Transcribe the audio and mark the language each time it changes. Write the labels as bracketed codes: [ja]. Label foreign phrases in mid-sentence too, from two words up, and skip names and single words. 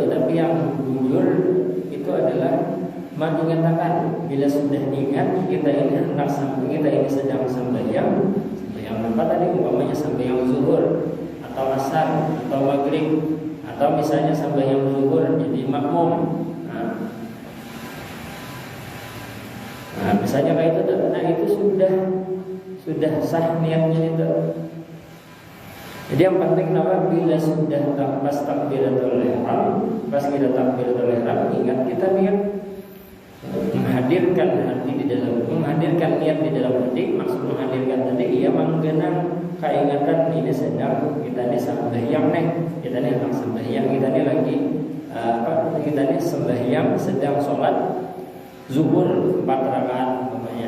[id] Tapi yang jujur itu adalah mengatakan bila sudah ingat kita ini hendak sampai, kita ini sedang sembahyang apa tadi, umpamanya sembahyang zuhur atau asar atau maghrib atau misalnya sembahyang zuhur jadi makmum. Nah, misalnya kayak itu, nah itu sudah sah niatnya itu. Jadi yang penting apa, bila sudah pas takbiratul ihram, pas kita takbiratul ihram, ingat kita niat menghadirkan hati di dalam, menghadirkan niat di dalam hati. Maksud menghadirkan tadi ia menggenang keingatan ini sedang kita ini sembahyang nih, kita ini sedang sembahyang, kita ini lagi kita ini sembahyang sedang sholat zuhur 4 rakaat namanya.